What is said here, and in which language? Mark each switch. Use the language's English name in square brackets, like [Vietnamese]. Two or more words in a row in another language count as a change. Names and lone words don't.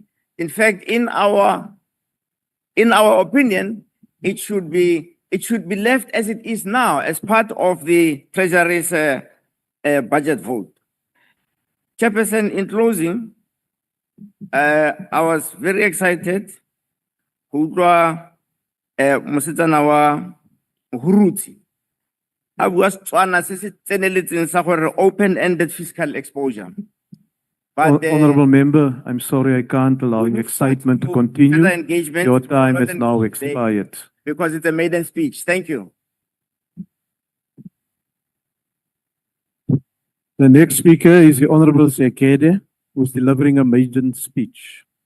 [English] In fact, in our opinion, it should be left as it is now, as part of the Treasury's budget vote. Chairperson, in closing, I was very excited. [Tswana] Mosetsana wa Huruti a bua Setswana se se tseneletseng sa gore [English] open-ended fiscal exposure. But Honorable member, I'm sorry, I can't allow your excitement to continue. further engagement, Your time has not now today, expired. because it's a maiden speech. Thank you. The next speaker is the Honorable Sekede, who's delivering a maiden speech.